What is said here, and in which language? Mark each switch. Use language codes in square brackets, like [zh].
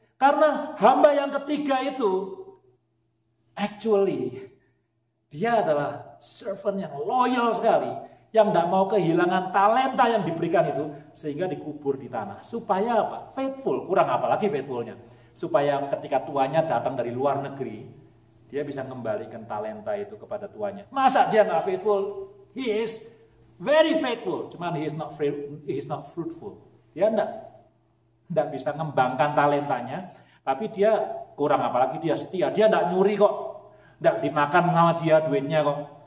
[id] Karena hamba yang ketiga itu [en] actually [id] dia adalah [en] servant [id] yang loyal sekali, yang tidak mau kehilangan talenta yang diberikan itu sehingga dikubur di tanah. Supaya apa? [en] Faithful. [id] Kurang apa lagi faithfulnya? Supaya ketika tuannya datang dari luar negeri, dia bisa mengembalikan talenta itu kepada tuannya. Masa dia nggak faithful? [en] He is very faithful, [id] cuman [en] he is not fruitful. [id] Dia tidak bisa mengembangkan talentanya, tapi dia kurang apalagi dia setia. Dia tidak nyuri kok, tidak dimakan sama dia duitnya kok.